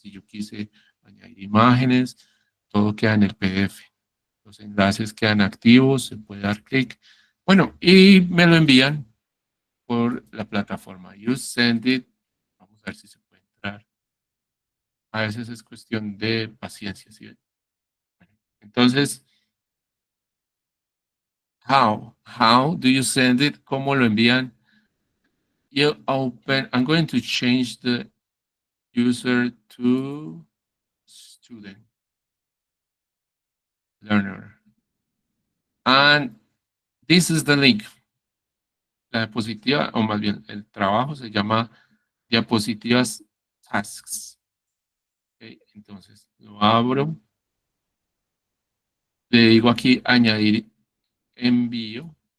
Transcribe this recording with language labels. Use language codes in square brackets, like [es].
[es] Si yo quise añadir imágenes, todo queda en el PDF. Los enlaces quedan activos, se puede dar clic. Bueno, y me lo envían por la plataforma. [en] You send it. [es] Vamos a ver si se puede entrar. A veces es cuestión de paciencia. ¿Sí? Bueno, entonces, [en] how do you send it? [es] ¿Cómo lo envían? [en] You open, I'm going to change the user to student, learner. And this is the link. [es] La diapositiva, o más bien el trabajo se llama diapositivas tasks. Okay, entonces lo abro. Le digo aquí añadir envío.